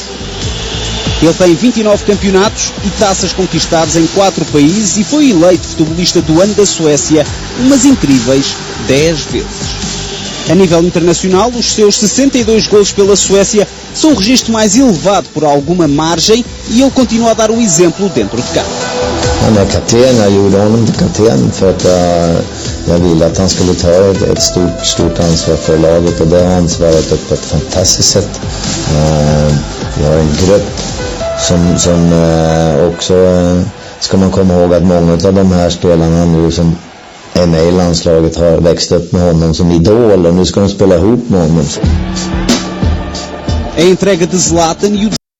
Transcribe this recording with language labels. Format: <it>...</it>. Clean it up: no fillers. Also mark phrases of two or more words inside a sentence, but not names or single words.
<pt>Ele tem 29 campeonatos e taças conquistadas em 4 países e foi eleito futebolista do ano da Suécia umas incríveis 10 vezes. A nível internacional, os seus 62 golos pela Suécia são o registro mais elevado por alguma margem e ele continua a dar o exemplo dentro de campo.</pt> <sv>Han är kapten, jag gjorde honom till kapten för att jag ville att han skulle ta ett stort ansvar för laget, och det har han svarat upp på ett fantastiskt sätt. Vi har en grupp som också ska man komma ihåg att många av de här spelarna nu som är med i landslaget har växt upp med honom som idol, och nu ska de spela ihop med honom.</sv> <pt>A entrega de Zlatan e o</pt>